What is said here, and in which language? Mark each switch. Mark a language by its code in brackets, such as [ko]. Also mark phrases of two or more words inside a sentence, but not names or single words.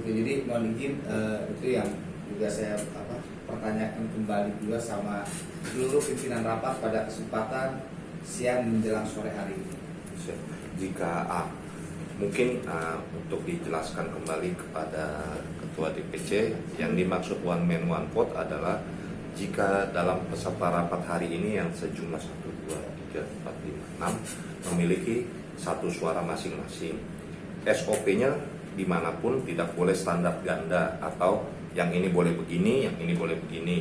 [id] Jadi mohon izin itu yang juga saya pertanyakan kembali juga sama seluruh pimpinan rapat pada kesempatan siang menjelang sore hari ini. Jika mungkin untuk dijelaskan kembali kepada Ketua DPC, yang dimaksud [en] one man one vote [id] adalah jika dalam peserta rapat hari ini yang sejumlah 1, 2, 3, 4, 5, 6 memiliki satu suara masing-masing, SOP-nya dimanapun tidak boleh standar ganda atau yang ini boleh begini, yang ini boleh begini.